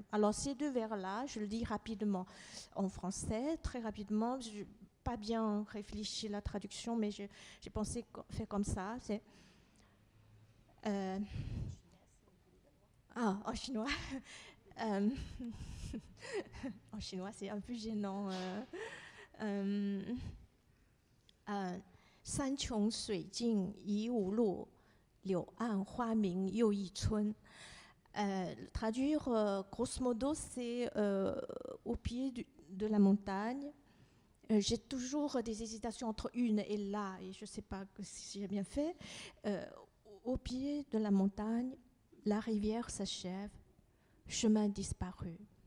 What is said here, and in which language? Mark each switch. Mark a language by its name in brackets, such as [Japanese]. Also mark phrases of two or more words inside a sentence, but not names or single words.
[French] Alors ces deux vers-là, je le dis rapidement en français, très rapidement. Je n'ai pas bien réfléchi la traduction, mais j'ai pensé faire comme ça. C'est en chinois. En chinois, c'est un peu gênant. [Chinese] 山穷水尽疑无路，柳暗花明又一村. [French] Traduire, grosso modo, c'est au pied de la montagne. J'ai toujours des hésitations entre une et là, et je ne sais pas si j'ai bien fait. Au pied de la montagne, la rivière s'achève, chemin disparu.